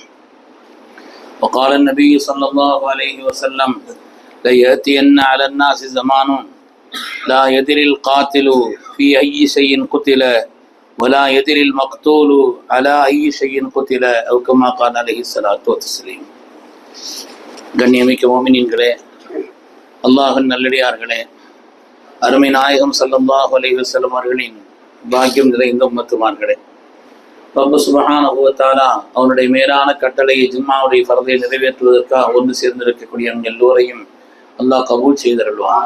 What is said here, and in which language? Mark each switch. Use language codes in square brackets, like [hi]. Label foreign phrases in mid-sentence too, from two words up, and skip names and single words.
[ar] وقال النبي صلى الله عليه وسلم ليأتين على الناس زمان لا يدري القاتل في أي شيء قتل ولا يدري المقتول على أي شيء قتل أو كما قال عليه الصلاة والتسليم. [ta] கண்ணியமிக்க மோமினீன்களே, அல்லாஹ்வின் நல்லடியார்களே, அருமை நாயகம் [ar] صلى الله عليه وسلم [ta] அவர்களின் பாக்கியம் நிறைந்த உம்மத்துமார்களே, ரப்பு [ar] سبحانه وتعالى [ta] அவனுடைய மேலான கட்டளையை ஜும்மாவுடைய ஃபர்தை நிறைவேற்றுவதற்காக ஒன்று சேர்ந்திருக்கக்கூடிய நம் எல்லோரையும் அல்லாஹ் கபூல் செய்தருள்வான்.